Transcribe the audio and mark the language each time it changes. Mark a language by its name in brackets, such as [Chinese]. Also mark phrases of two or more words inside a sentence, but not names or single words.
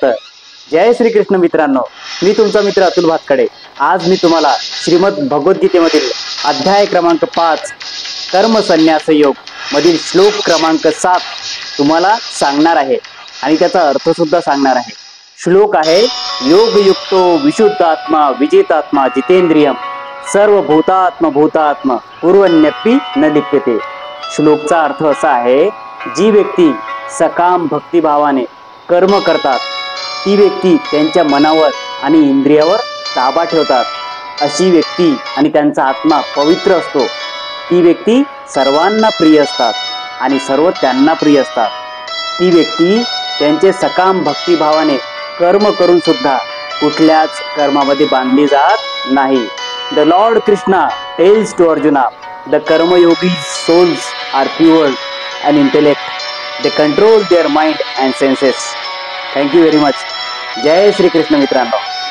[Marathi] जय श्री कृष्ण मित्रांनो, मी तुमचा मित्र अतुल भातखडे. आज मी तुम्हाला श्रीमद भगवद्गीतेमधील अध्याय क्रमांक 5 कर्म संन्यास योग मधील श्लोक क्रमांक 7 तुम्हाला सांगणार आहे आणि त्याचा अर्थ सुद्धा सांगणार आहे. श्लोक आहे, [Sanskrit] योगयुक्तो विशुद्धात्मा विजितात्मा जितेंद्रियम सर्वभूतात्म भूतात्म पूर्वन्यपि न लिप्यते. [Marathi] श्लोकचा अर्थ असा आहे, जी व्यक्ती सकाम भक्तिभावाने कर्म करतात ती व्यक्ती त्यांच्या मनावर आणि इंद्रियावर ताबा ठेवतात. अशी व्यक्ती आणि त्यांचा आत्मा पवित्र असतो. ती व्यक्ती सर्वांना प्रिय असतात आणि सर्व त्यांना प्रिय असतात. ती व्यक्ती त्यांचे सकाम भक्तिभावाने कर्म करून सुद्धा कुठल्याच कर्मामध्ये बांधली जात नाही. [English] The Lord Krishna tells to Arjuna, the karmayogi souls are pure and intellect. They control their mind and senses. Thank you very much. [Marathi] जय श्री कृष्ण मित्रांनो.